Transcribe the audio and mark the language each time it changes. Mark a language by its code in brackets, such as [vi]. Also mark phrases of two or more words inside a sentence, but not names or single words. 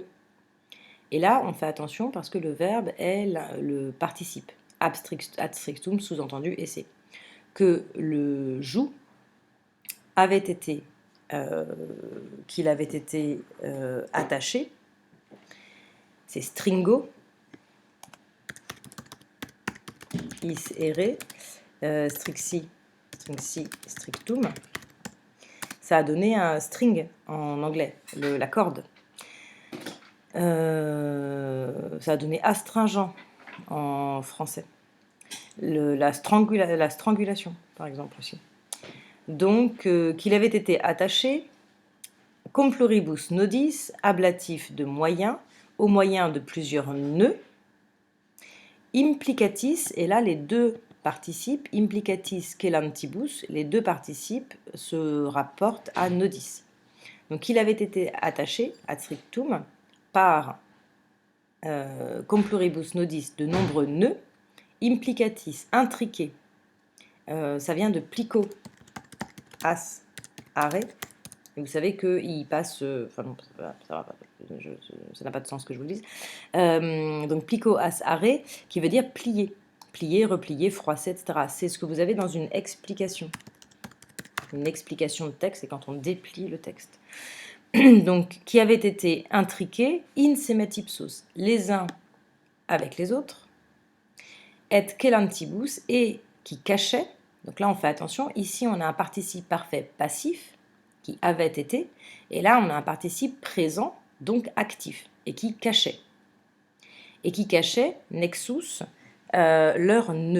[fr] Et là, on fait attention parce que le verbe est le participe, [la] ad strictum, [fr] sous-entendu esse, que le joug avait été, qu'il avait été attaché, c'est [la] stringo, is ere, strixi, strictum. [fr] Ça a donné un string en anglais, la corde. Ça a donné astringent en français. La strangulation, par exemple aussi. Donc, qu'il avait été attaché, [la] cum pluribus nodis, [fr] ablatif de moyen, au moyen de plusieurs nœuds, implicatis, et là les deux participes, [la] implicatis quelantibus, [fr] les deux participes se rapportent à nodis. Donc il avait été attaché, [la] ad strictum, par cum pluribus nodis, [fr] de nombreux nœuds, implicatis, intriqué, ça vient de [la] plico, as, arrêt. [fr] Et vous savez qu'il passe, enfin non, ça n'a pas de sens que je vous le dise. Donc [la] plico, as, arrêt, [fr] qui veut dire plier, plier, replier, froisser, etc. C'est ce que vous avez dans une explication. Une explication de texte, c'est quand on déplie le texte. Donc, qui avait été intriqués, [la] in semet ipsos, [fr] les uns avec les autres, et quelantibus, et qui cachait. Donc là, on fait attention. Ici, on a un participe parfait passif, qui avait été, et là, on a un participe présent, donc actif, et qui cachait. Et qui cachait, nexus, leur nœud.